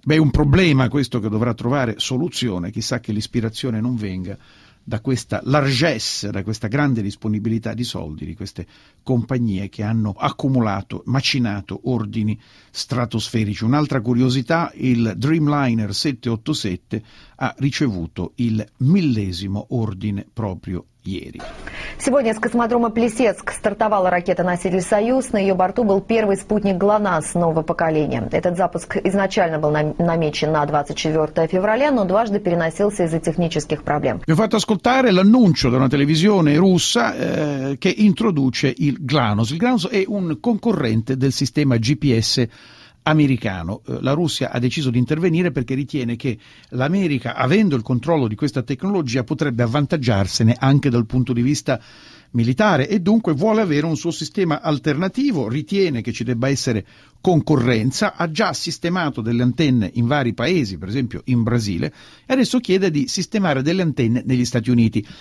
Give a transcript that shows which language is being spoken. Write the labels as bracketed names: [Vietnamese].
[Italian] Beh, è un problema questo che dovrà trovare soluzione. Chissà che l'ispirazione non venga da questa largesse, da questa grande disponibilità di soldi di queste compagnie che hanno accumulato, macinato ordini stratosferici. Un'altra curiosità: il Dreamliner 787 ha ricevuto il 1000° ordine proprio ieri. [Russian] Сегодня с космодрома Плесецк стартовала ракета-носитель «Союз». На ее борту был первый спутник «ГЛОНАСС» нового поколения. Этот запуск изначально был намечен на 24 февраля, но дважды переносился из-за технических проблем. [Italian] Vi ho fatto ascoltare l'annuncio da una televisione russa che introduce il GLONASS. Il GLONASS è un concorrente del sistema GPS americano. La Russia ha deciso di intervenire perché ritiene che l'America, avendo il controllo di questa tecnologia, potrebbe avvantaggiarsene anche dal punto di vista militare e dunque vuole avere un suo sistema alternativo, ritiene che ci debba essere concorrenza, ha già sistemato delle antenne in vari paesi, per esempio in Brasile, e adesso chiede di sistemare delle antenne negli Stati Uniti.